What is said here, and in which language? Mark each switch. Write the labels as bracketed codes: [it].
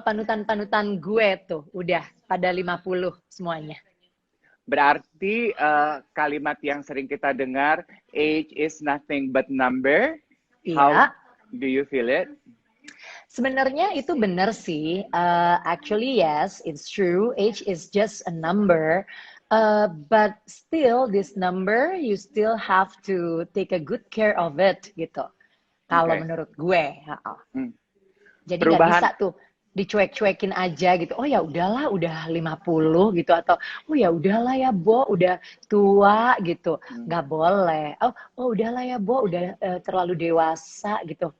[id] panutan-panutan gue tuh udah pada 50 semuanya. Berarti kalimat yang sering kita dengar, [en] age is nothing but number. [id] Iya. [en] How do you feel it? [id] Sebenarnya itu benar sih. [en] Actually yes, it's true. Age is just a number. But still, this number you still have to take a good care of it gitu. [id] Kalau menurut gue, jadi nggak bisa tuh dicuek-cuekin aja gitu. Oh ya udahlah, udah 50 gitu, atau oh ya udahlah ya Bo, udah tua gitu. Nggak boleh. Oh udahlah ya Bo, udah terlalu dewasa gitu.